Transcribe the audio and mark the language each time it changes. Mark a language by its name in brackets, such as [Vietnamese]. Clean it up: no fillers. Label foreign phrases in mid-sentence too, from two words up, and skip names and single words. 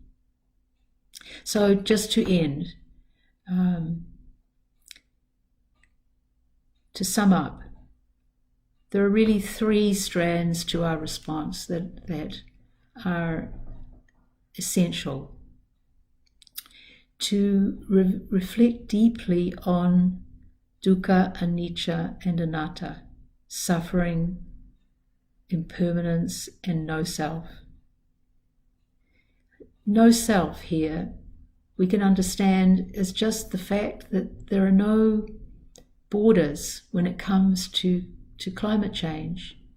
[English] So just to end, to sum up, there are really three strands to our response that are essential. To reflect deeply on [Pali] dukkha, anicca, [English] and anatta, suffering, impermanence, and no self. No self here we can understand as just the fact that there are no borders when it comes to climate change.